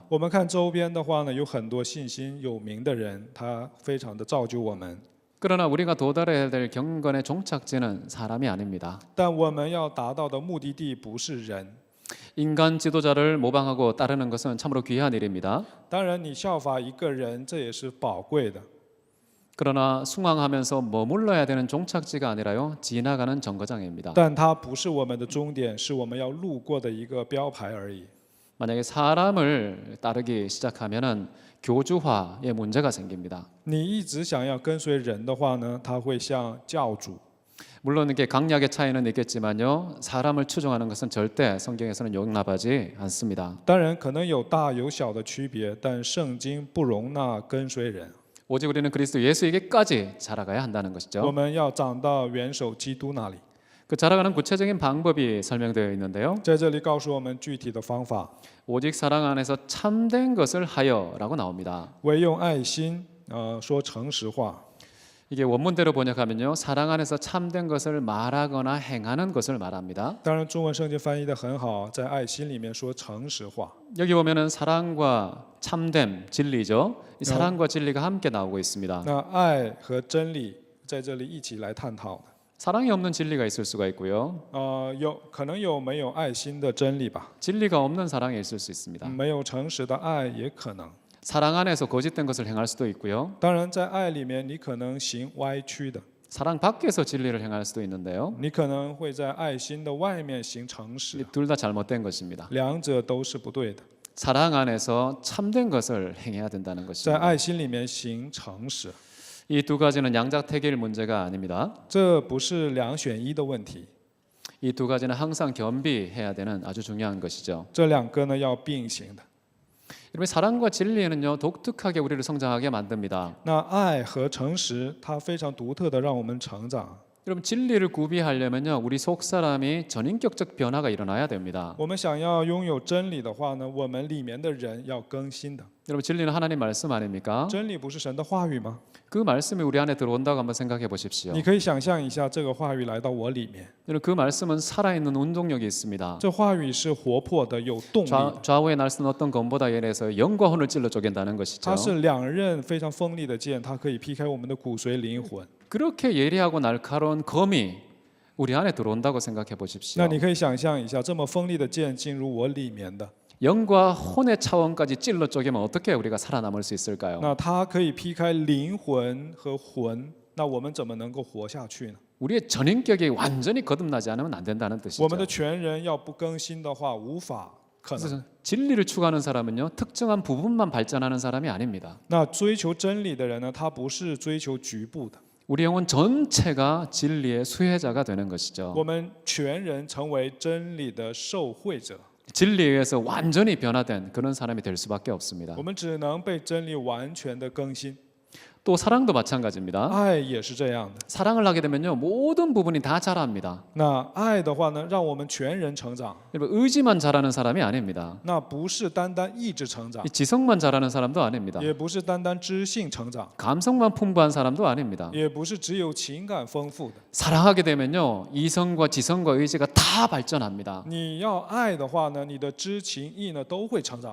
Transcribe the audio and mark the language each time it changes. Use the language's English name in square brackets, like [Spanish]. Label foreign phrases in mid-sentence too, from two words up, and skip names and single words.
[Chinese] 我们看周边的话呢，有很多信心有名的人，他非常的造就我们。 [Korean] 그러나 우리가 도달해야 될 경건의 종착지는 사람이 아닙니다. [Chinese] 但我们要达到的目的地不是人。 [Korean] 인간 지도자를 모방하고 따르는 것은 참으로 귀한 일입니다. [Chinese] 当然，你效法一个人，这也是宝贵的。 [Korean] 그러나 숭앙하면서 머물러야 되는 종착지가 아니라요, 지나가는 정거장입니다. [Chinese] 但它不是我们的终点，是我们要路过的一个标牌而已。 [Korean] 만약에 사람을 따르기 시작하면은 교주화의 문제가 생깁니다. [Chinese] 你一直想要跟随人的话呢，他会像教主。 [Korean] 물론 이게 강약의 차이는 있겠지만요, 사람을 추종하는 것은 절대 성경에서는 용납하지 않습니다. [Chinese] 当然，可能有大有小的区别，但圣经不容纳跟随人。 [Korean] 오직 우리는 그리스도 예수에게까지 자라가야 한다는 [Chinese] 我 [Korean] 것이죠. [Chinese] 们要长到元首基督那里。 [Korean] 그 자라가는 구체적인 방법이 설명되어 있는데요. [Chinese] 在这里告诉我们具体的方法， [Korean] 오직 사랑 안에서 참된 것을 하여라고 나옵니다. [Chinese] 唯用爱心，说诚实话。 [Korean] 이게 원문대로 번역하면요, 사랑 안에서 참된 것을 말하거나 행하는 것을 말합니다. [Chinese] 当然，中文圣经翻译的很好，在爱心里面说诚实话。 [Korean] 여기 보면은 사랑과 참됨, 진리죠. 이 사랑과 진리가 함께 나오고 있습니다. [Chinese] 那爱和真理在这里一起来探讨的。 [Korean] 사랑이 없는 진리가 있을 수가 있고요. [Chinese] 可能有没有爱心的真理吧？ [Korean] 진리가 없는 사랑이 있을 수 있습니다. [Chinese] 没有诚实的爱也可能。 [Korean] 사랑 안에서 거짓된 것을 행할 수도 있고요. [Chinese] 当然，在爱里面，你可能行歪曲的， [Korean] 사랑 밖에서 진리를 행할 수도 있는데요. [Chinese] 你可能会在爱心的外面行诚实， [Korean] 둘 다 잘못된 것입니다. [Chinese] 两者都是不对的。 [Korean] 사랑 안에서 참된 것을 행해야 된다는 [Chinese] 在 [Korean] 것입니다. [Chinese] 爱心里面行诚实， [Korean] 이 두 가지는 양자택일 문제가 아닙니다. [Chinese] 这不是两选一的问题， [Korean] 이 두 가지는 항상 겸비해야 되는 아주 중요한 것이죠. [Chinese] 这两个呢要并行的。 [Korean] 여러분 사랑과 진리는요 독특하게 우리를 성장하게 만듭니다. [Chinese] 那爱和诚实，它非常独特的让我们成长。 [Korean] 여러분 진리를 구비하려면요 우리 속 사람이 전인격적 변화가 일어나야 됩니다. [Chinese] 我们想要拥有真理的话呢，我们里面的人要更新的。 [Korean] 여러분 진리는 하나님 말씀 아닙니까? [Chinese] 真理不是神的话语吗？ [Korean] 그 말씀이 우리 안에 들어온다고 한번 생각해 보십시오. [Chinese] 你可以想象一下，这个话语来到我里面， [Korean] 여러분 그 말씀은 살아있는 운동력이 있습니다. [Chinese] 这话语是活泼的、有动力的， [Korean] 좌우의 날선 어떤 검보다 예래서 영과 혼을 찔러 쪼갠다는 것이죠. [Chinese] 它是两刃非常锋利的剑，它可以劈开我们的骨髓灵魂。 [Korean] 그렇게 예리하고 날카로운 검이 우리 안에 들어온다고 생각해 [Chinese] 那 [Korean] 보십시오. [Chinese] 你可以想象一下，这么锋利的剑进入我里面的， [Korean] 영과 혼의 차원까지 찔러 쪼개면 어떻게 우리가 살아남을 수 있을까요? [Chinese] 那它可以劈开灵魂和魂，那我们怎么能够活下去呢？ [Korean] 우리의 전인격이 완전히 거듭나지 않으면 안 된다는 뜻이죠. [Chinese] 我们的全人要不更新的话，无法可能。 [Korean] 그래서 진리를 추구하는 사람은요 특정한 부분만 발전하는 사람이 아닙니다. [Chinese] 那追求真理的人呢，他不是追求局部的， [Korean] 우리 영혼 전체가 진리의 수혜자가 되는 것이죠. [Chinese] 我们全人成为真理的受惠者， [Korean] 진리에 의해서 완전히 변화된 그런 사람이 될 수밖에 없습니다. [Chinese] 我们只能被真理完全的更新。 [Korean] 또 사랑도 마찬가지입니다. [Chinese] 爱也是这样的。 [Korean] 사랑을 하게 되면요 모든 부분이 다 자랍니다. [Chinese] 那爱的话呢，让我们全人成长， [Korean] 여러분 의지만 자라는 사람이 아닙니다. [Chinese] 那不是单单意志成长 [Korean] 이 ， 지성만 자라는 사람도 아닙니다. [Chinese] 也不是单单知性成长， [Korean] 감성만 풍부한 사람도 아닙니다. [Chinese] 也不是只有情感丰富的。 [Korean] 사랑하게 되면요 이성과 지성과 의지가 다 발전합니다. [Chinese] 你要爱的话呢，你的知情意呢都会成长。